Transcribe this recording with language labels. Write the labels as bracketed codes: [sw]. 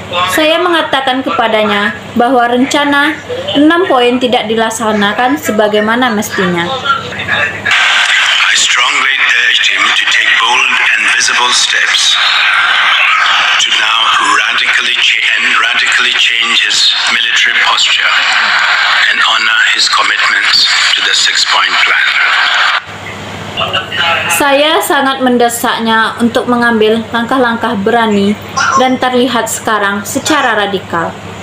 [id] Saya mengatakan kepadanya bahwa rencana 6 poin tidak dilaksanakan sebagaimana mestinya. [en] I strongly urged him to take bold and visible steps to now radically change his military posture and honor his commitments to the six-point plan. [id] Saya sangat mendesaknya untuk mengambil langkah-langkah berani dan terlihat sekarang secara radikal.